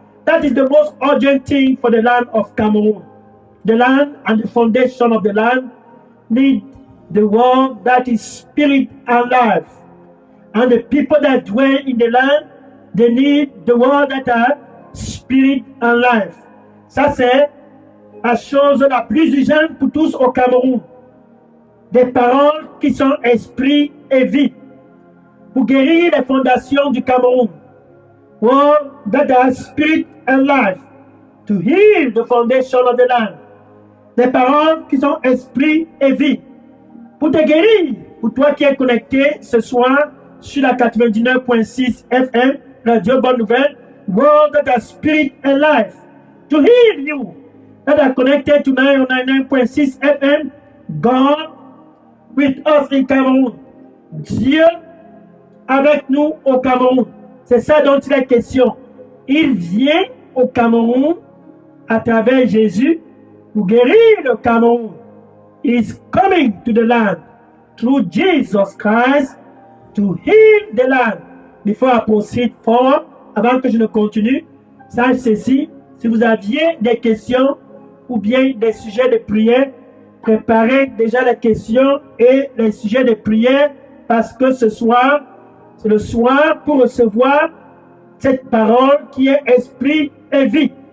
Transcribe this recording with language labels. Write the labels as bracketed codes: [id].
[en] That is the most urgent thing for the land of Cameroon. The land and the foundation of the land need the word that is spirit and life. And the people that dwell in the land, they need the word that are spirit and life. [fr] Ça, c'est la chose la plus urgente pour tous au Cameroun. Des paroles qui sont esprit et vie. Pour guérir les fondations du Cameroun. [en] Word that are spirit and life. To heal the foundation of the land. [fr] Des paroles qui sont esprit et vie. Pour te guérir, pour toi qui es connecté ce soir sur la 99.6 FM, Radio Bonne Nouvelle, [en] Word that are spirit and life. To heal you that are connected to 99.6 FM, God with us in Cameroun. [fr] Dieu avec nous au Cameroun. C'est ça dont il est question. Il vient au Cameroun à travers Jésus pour guérir le Cameroun. [en] He is coming to the land through Jesus Christ to heal the land. Before I proceed forward, [fr] avant que je ne continue, sache ceci, si vous aviez des questions ou bien des sujets de prière, préparez déjà les questions et les sujets de prière parce que ce soir, c'est le soir pour recevoir cette parole qui est esprit et vie.